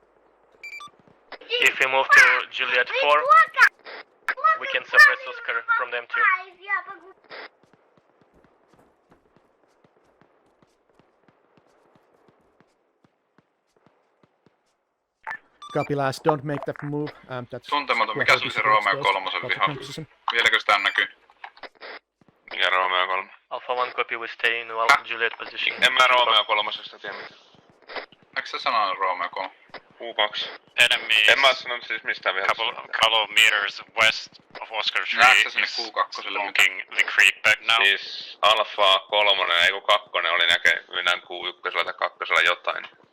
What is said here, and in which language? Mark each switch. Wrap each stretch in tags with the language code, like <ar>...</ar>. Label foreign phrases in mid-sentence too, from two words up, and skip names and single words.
<en>If we move to Juliet 4, we can suppress Oscar from them too. Copy last, don't make that move. That's</en> <fi>Tuntematon, mikä se oli se Romeo 3 vihollinen? Vieläkö sitä näkyy? Mikä Romeo 3?</fi> <en>Alpha 1 copy, we stay in Juliet position.</en> <fi>En mä Romeo 3 tiedä mitään. Eikö sä sanonut Romeo 3?</fi> <en>Q2. Enemies</en> <fi>En mä sanonut siis mistään vielä.</fi> <en>couple of meters west of Oscar 3</en> <fi>Näetkö sä sinne</fi> <en>is Q2 smoking the creek bed now.</en> <fi>Siis Alfa 3, ei kun 2 oli näkyvinään Q1 tai 2 jotain.</fi>